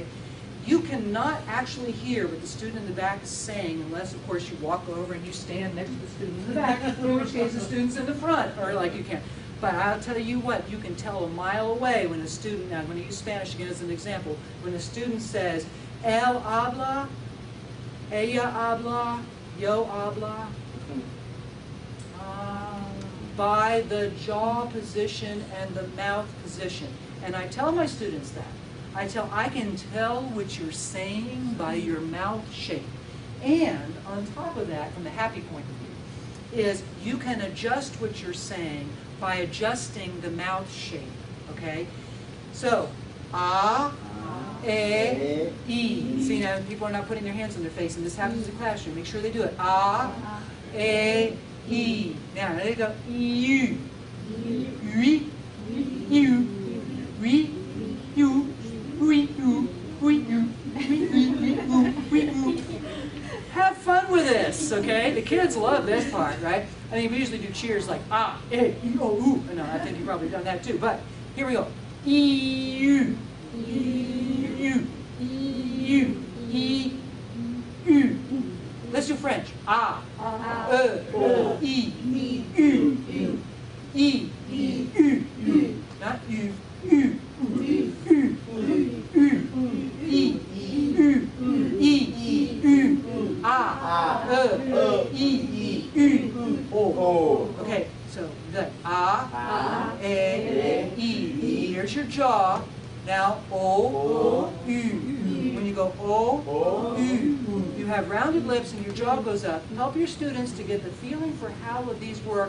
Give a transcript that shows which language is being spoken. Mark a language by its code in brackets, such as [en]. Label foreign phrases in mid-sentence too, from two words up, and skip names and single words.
[en] You cannot actually hear what the student in the back is saying unless, of course, you walk over and you stand next to the student in the back, in which case the student's in the front, or like you can. But I'll tell you what, you can tell a mile away when a student, now I'm going to use Spanish again as an example, when a student says, [es] él habla, ella habla, yo habla, [en] by the jaw position and the mouth position. And I tell my students that. I can tell what you're saying by your mouth shape. And on top of that, from the happy point of view, is you can adjust what you're saying by adjusting the mouth shape, okay? So, E. See, now people are not putting their hands on their face, and this happens in the classroom. Make sure they do it. E. Now, there you go. U. Ri. U. Ri. U. Ri. U. Ri. U. Ri. U. Have fun with this, okay? The kids love this part, right? I mean, we usually do cheers like E, O, U. No, I think you've probably done that too. But here we go. E. U. U. U. E. U. Let's do French. E. U. E. U. Not U. U. U. E. U. E. U. E. U. O. Okay, so good. E. Here's your jaw. Now O. U. When you go O. U. You have rounded lips and your jaw goes up. Help your students to get the feeling for how would these work.